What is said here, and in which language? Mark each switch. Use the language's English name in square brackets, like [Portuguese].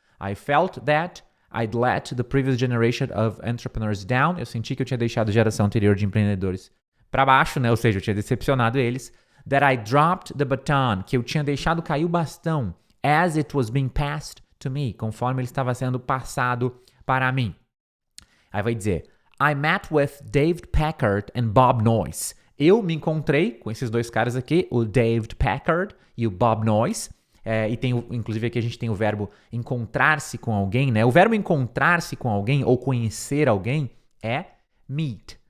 [English] I felt that I'd let the previous generation of entrepreneurs down. [Portuguese] Eu senti que eu tinha deixado a geração anterior de empreendedores para baixo, né? Ou seja, eu tinha decepcionado eles. [English] That I dropped the baton. [Portuguese] Que eu tinha deixado cair o bastão [English] as it was being passed to me. [Portuguese] Conforme ele estava sendo passado para mim. Aí vai dizer, [English] I met with David Packard and Bob Noyce. [Portuguese] Eu me encontrei com esses 2 caras aqui, o David Packard e o Bob Noyce. E tem, inclusive aqui a gente tem o verbo encontrar-se com alguém, né? O verbo encontrar-se com alguém ou conhecer alguém é meet.